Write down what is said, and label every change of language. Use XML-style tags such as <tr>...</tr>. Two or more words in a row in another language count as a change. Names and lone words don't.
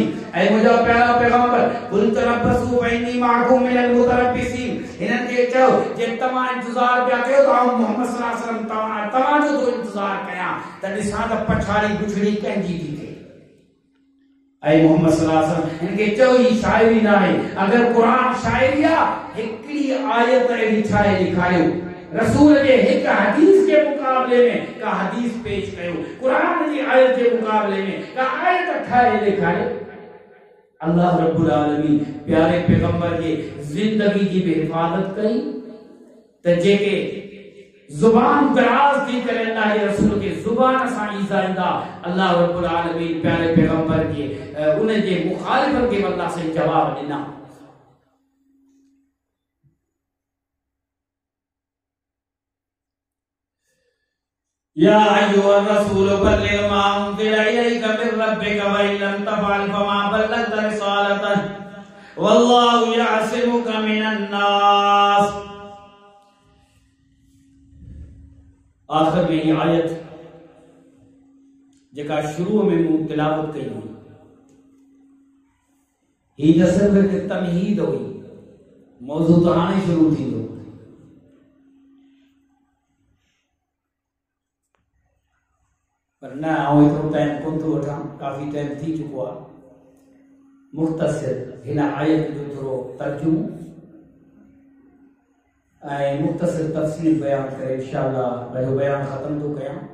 <sd>ऐं मुंहिंजा प्यारा पैगंबर</sd> <ar>قل تربصوا فإني معكم من المتربصين,</ar> <sd>हिननि खे चओ जे तव्हां इंतज़ार पिया कयो त आउं मोहम्मद</sd> <ar>صلى الله عليه وسلم</ar> <sd>तव्हांजो थो इंतज़ार कयां त ॾिसां त पछाड़ी गुछड़ी कंहिंजी थी थिए। ऐं मोहम्मद</sd> <ar>صلى الله عليه وسلم</ar> <sd>हिन खे चओ ही शाइरी न आहे। अगरि क़ुरान शाइरी आहे, हिकिड़ी आयत अहिड़ी ठाहे ॾेखारियो, रसूल जे हिक हदीस के मुकाबले में का हदीस पेश कयो, कुरान जी आयत के मुकाबले में का आयत ठाहे ॾेखारियो।</sd> <ar>الله رب العالمين</ar> <sd>प्यारे पैगंबर के जिंदगी की भी हिफाजत कई त जेके जुबान दराज थी करे अल्लाह जे रसूल के जुबान सां ईज़ाईंदा,</sd> <ar>الله رب العالمين</ar> <sd>प्यारे पैगंबर के उन जे मुखालिफन के अल्लाह से जवाब ॾिना।</sd> <ar>يا أيها الرسول بلغ ما أنزل إليك من ربك وإن لم تفعل فما بلغت رسالته والله يعصمك من الناس.</ar> <sd>आखिर में ये आयत जेका शुरू में मूं तिलावत कई हुई, ही न सिर्फ एक तमहीद हुई, मौजू तो हाणे शुरू थींदो। पर न आउं एतिरो टाइम कोन थो वठां, काफ़ी टाइम थी चुको आहे। मुख़्तसिर हिन आयत जो थोरो तर्जुमो ऐं मुख़्तसिर तफ़सील बयान करे इंशाअल्लाह पंहिंजो बयान ख़त्म थो कयां।</sd>